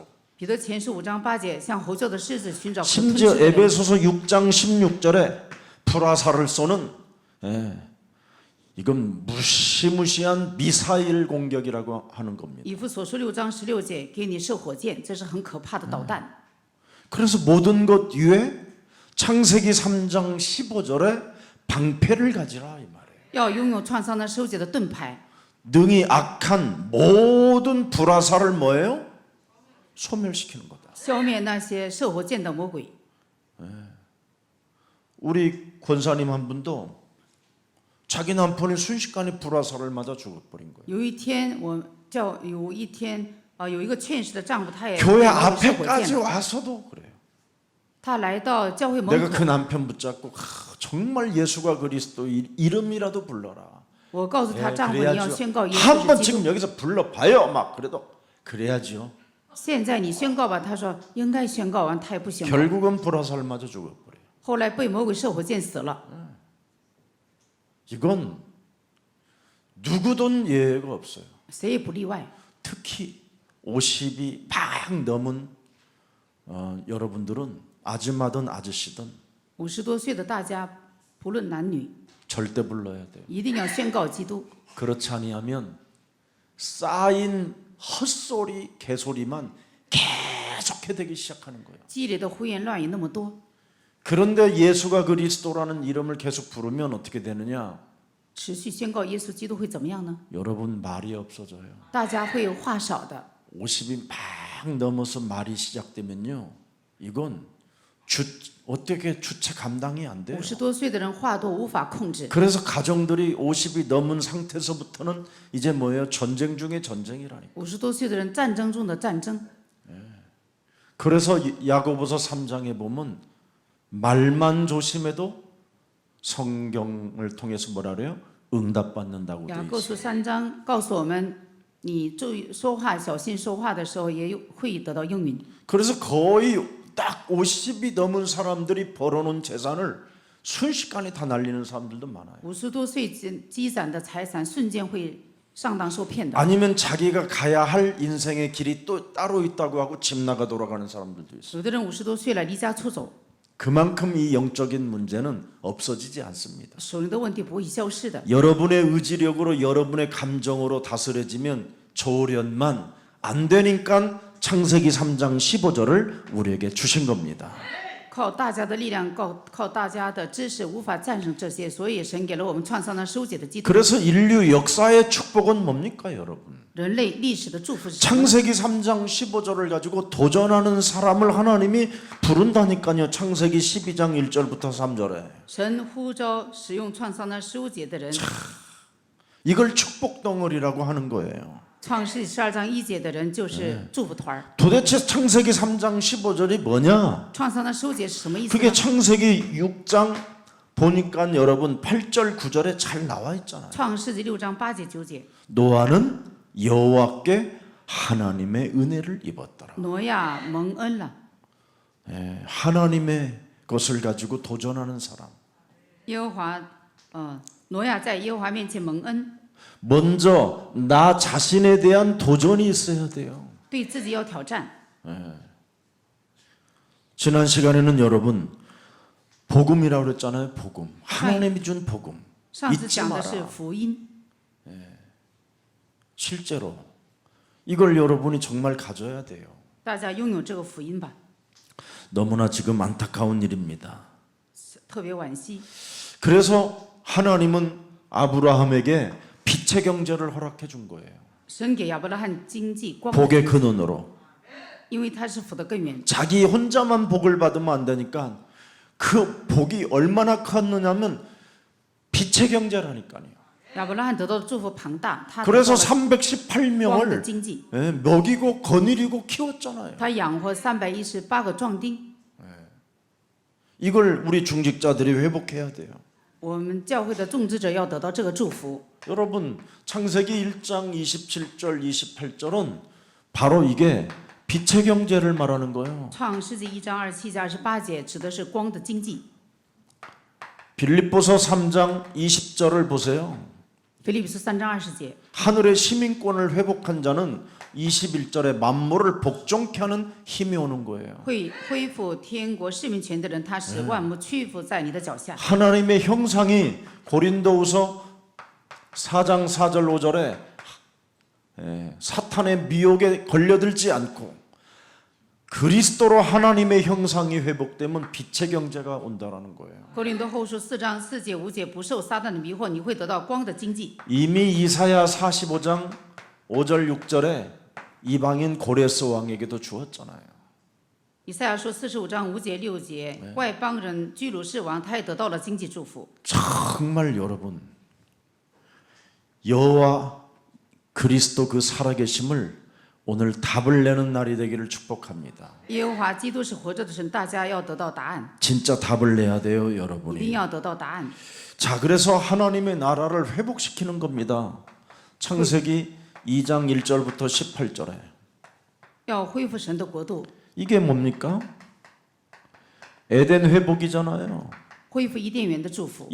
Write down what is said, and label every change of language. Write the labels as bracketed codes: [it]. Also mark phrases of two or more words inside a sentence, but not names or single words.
[zh] 彼得前书5章8节，像吼叫的狮子寻找可吞 [ko] 심지어 [zh] 吃的人。 [ko] 에베소서 6장 16절에 불화살을 쏘는 이건 무시무시한 미사일 공격이라고 하는 겁니다. [zh] 以弗所书6章16节，给你射火箭，这是很可怕的导弹。 [ko] 그래서 모든 것 위에 창세기 3장 15절에 방패를 가지라 이 말이에요. [zh] 要拥有创伤的15节的盾牌， [ko] 능히 악한 모든 불화살을 뭐예요? 소멸시키는 거다. [zh] 消灭那些射火箭的魔鬼。 [ko] 우리 권사님 한 분도 자기 남편이 순식간에 불화살을 맞아 죽어버린 거예요. [zh] 有一天，有一个劝世的丈夫，他也 [ko] 교회 [zh] 被魔鬼射火 [ko] 앞에까지 [zh] 箭了。 [ko] 와서도 그래요. [zh] 他来到教会门 [ko] 내가 [zh] 口， [ko] 그 남편 붙잡고 정말 예수가 그리스도 이름이라도 불러라. [zh] 我告诉他丈夫，你要宣告耶稣 [ko] 한번 [zh] 是基 [ko] 지금 [zh] 督。 [ko] 여기서 불러봐요. 막 그래도 그래야지요. [zh] 现在你宣告吧，他说应该宣告完，他也不宣告。 [ko] 결국은 불화살 맞아 죽어버려요. [zh] 后来被魔鬼射火箭死了。 [ko] 이건 누구든 예외가 없어요. [zh] 谁也不例外。 [ko] 특히 50이 막 넘은 여러분들은 아줌마든 아저씨든 [zh] 50 多岁的大家，不论男女， [ko] 절대 불러야 돼요. [zh] 一定要宣告基督。 [ko] 그렇지 아니하면 쌓인 헛소리 개소리만 계속해 되기 시작하는 거예요. [zh] 积累的胡言乱语那么多， [ko] 그런데 예수가 그리스도라는 이름을 계속 부르면 어떻게 되느냐? [zh] 持续宣告耶稣基督会怎么样呢？ [ko] 여러분 말이 없어져요. [zh] 大家会有话少的。 [ko] 50이 막 넘어서 말이 시작되면요. 이건 어떻게 주체 감당이 안 돼요. [zh] 50 多岁的人话多无法控制， [ko] 그래서 가정들이 50이 넘은 상태에서부터는 이제 뭐예요? 전쟁 중에 전쟁이라니까. [zh] 50 多岁的人战争中的战争。 [ko] 그래서 야고보서 3장에 보면 말만 조심해도 성경을 통해서 뭐라 그래요? 응답받는다고 돼 [zh] 雅 [ko] 있어요. [zh] 各书3章告诉我们，你注意说话，小心说话的时候，也会得到应允。 [ko] 그래서 거의 딱 50이 넘은 사람들이 벌어놓은 재산을 순식간에 다 날리는 사람들도 많아요. [zh] 50 多岁积攒的财产，瞬间会上当受骗的。 [ko] 아니면 자기가 가야 할 인생의 길이 또 따로 있다고 하고 집 나가 돌아가는 사람들도 있어요. [zh] 有的人50多岁了，离家出走， [ko] 그만큼 이 영적인 문제는 없어지지 않습니다. [zh] 属灵的问题不会消失的。 [ko] 여러분의 의지력으로 여러분의 감정으로 다스려지면 조련만 안 되니까 창세기 3장 15절을 우리에게 주신 겁니다. [zh] 靠大家的力量，靠大家的知识，无法战胜这些，所以神给了我们创造那15节的基督。 [ko] 그래서 인류 역사의 축복은 뭡니까, 여러분? [zh] 人类历史的祝福是什么呢？ [ko] 창세기 3장 15절을 가지고 도전하는 사람을 하나님이 부른다니까요. 창세기 12장 1절부터 3절에. [zh] 神呼召使用创造那15节的人， [ko] 이걸 축복 덩어리라고 하는 거예요. [zh] 创世12章1节的人就是祝福团儿。 [ko] 도대체 창세기 3장 15절이 뭐냐? [zh] 创造那15节是什么意思 [ko] 그게 [zh] 呢？ [ko] 창세기 6장 보니까 여러분 8절 9절에 잘 나와 있잖아요. [zh] 创世纪6章8节9节， [ko] 노아는 여호와께 하나님의 은혜를 입었더라. [zh] 挪亚蒙恩了。 [ko] 하나님의 것을 가지고 도전하는 사람. [zh] 耶和华，挪亚在耶和华面前蒙恩， [ko] 먼저 나 자신에 대한 도전이 있어야 돼요. [zh] 对自己要挑战。 [ko] 지난 시간에는 여러분 복음이라고 그랬잖아요. 복음. 하나님이 준 복음. [zh] 上次 [ko] 잊지 [zh] 讲的是 [ko] 마라. [zh] 福音， [ko] 실제로 이걸 여러분이 정말 가져야 돼요. [zh] 大家拥有这个福音吧， [ko] 너무나 지금 안타까운 일입니다. [zh] 特别惋惜。 [ko] 그래서 하나님은 아브라함에게 빛의 경제를 허락해 준 거예요. [zh] 神给亚伯拉罕经济光的 [ko] 복의 [zh] 经济， [ko] 근원으로. [zh] 因为他是福的根源。 [ko] 자기 혼자만 복을 받으면 안 되니까 그 복이 얼마나 컸느냐면 빛의 경제라니까요. [zh] 亚伯拉罕得到的祝福庞大，他得到 [ko] 그래서 [zh] 了光的 [ko] 318명을 [zh] 经济， [ko] 먹이고 거느리고 키웠잖아요. [zh] 他养活318个壮丁。 [ko] 이걸 우리 중직자들이 회복해야 돼요. [zh] 我们教会的种植者要得到这个祝福。 [ko] 여러분 창세기 1장 27절 28절은 바로 이게 빛의 경제를 말하는 거예요. [zh] 创世纪1章27节28节指的是光的经济。 [ko] 빌립보서 3장 20절을 보세요. [zh] 腓立比书3章20节， [ko] 하늘의 시민권을 회복한 자는 21절에 만물을 복종케 하는 힘이 오는 거예요. [zh] 恢复天国市民权的人，他使万物屈服在你的脚下。 [ko] 하나님의 형상이 고린도후서 4장 4절 5절에 사탄의 미혹에 걸려들지 않고 그리스도로 하나님의 형상이 회복되면 빛의 경제가 온다라는 거예요. [zh] 哥林多后书4章4节5节，不受撒旦的迷惑，你会得到光的经济。 [ko] 이미 이사야 45장 5절 6절에 이방인 고레스 왕에게도 주었잖아요. [zh] 以赛亚书45章5节6节，外邦人居鲁士王，他也得到了经济祝福。 [ko] 정말 여러분 여호와 그리스도 그 살아계심을 오늘 답을 내는 날이 되기를 축복합니다. [zh] 耶和华基督是活着的神，大家要得到答案， [ko] 진짜 답을 내야 돼요, [zh] 一定 [ko] 여러분이. [zh] 要得到答案。 [ko] 자, 그래서 하나님의 나라를 회복시키는 겁니다. 창세기 2장 1절부터 18절에. [zh] 要恢复神的国度， [ko] 이게 뭡니까? 에덴 회복이잖아요. [zh] 恢复伊甸园的祝福，